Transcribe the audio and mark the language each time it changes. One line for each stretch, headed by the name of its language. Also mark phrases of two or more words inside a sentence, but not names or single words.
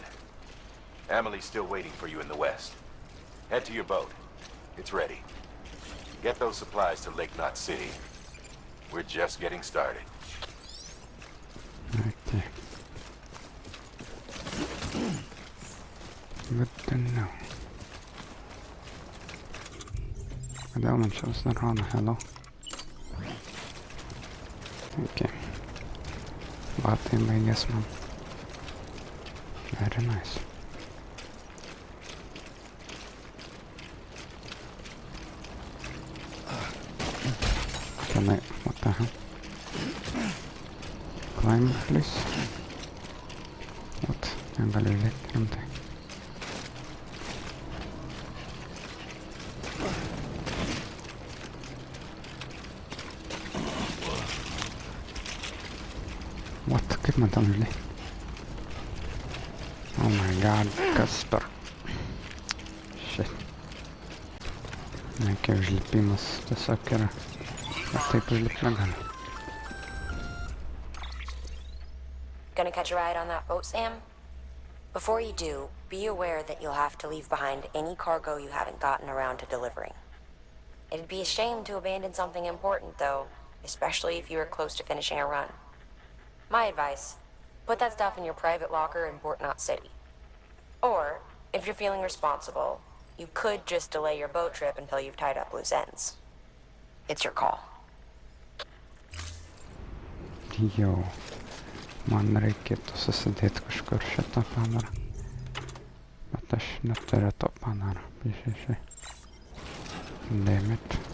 English: Emily's still waiting for you in the west. Head to your boat. It's ready. Get those supplies to Lake Knot City. We're just getting started. Okay. Good to know.
Lithuanian: Kodėl man čia vis nerodo, hello? Okay. Batai baigės man.
English: Very nice. Can I, what the hell? Climb, please? What?
Lithuanian: Negaliu lėkti rimtai. What? Kaip man ten žinai?
English: Oh my god,
Lithuanian: kas per...
English: Shit.
Lithuanian: Nekia užlipimas tiesiog yra. Ar taip užlipti negali.
English: Gonna catch a ride on that boat, Sam? Before you do, be aware that you'll have to leave behind any cargo you haven't gotten around to delivering. It'd be a shame to abandon something important, though, especially if you were close to finishing a run. My advice, put that stuff in your private locker in Port Knot City. Or, if you're feeling responsible, you could just delay your boat trip until you've tied up loose ends. It's your call.
Lithuanian: Jo, man reikėtų susidėti kažkur šitą padarą. Bet aš neturiu to padarą.
English: Biškai. Damn it.